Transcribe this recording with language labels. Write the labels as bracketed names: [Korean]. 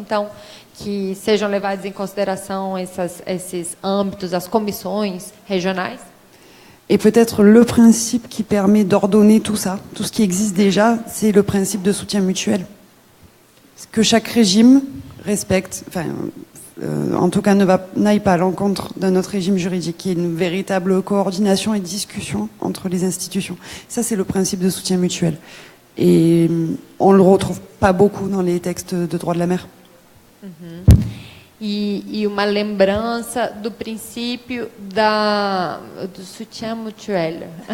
[Portuguese] Então, que sejam levados em consideração esses âmbitos, as comissões regionais. [French] Et peut-être le principe qui permet d'ordonner tout ça, tout ce qui existe déjà, c'est le principe de soutien mutuel. Que chaque régime respecte, en tout cas n'aille pas à l'encontre d'un autre régime juridique, qui est une véritable coordination et discussion entre les institutions. Ça, c'est le principe de soutien mutuel. Et on ne le retrouve pas beaucoup dans les textes de droit de la mer. Uhum. [Portuguese] E uma lembrança do princípio do soutien mutuel.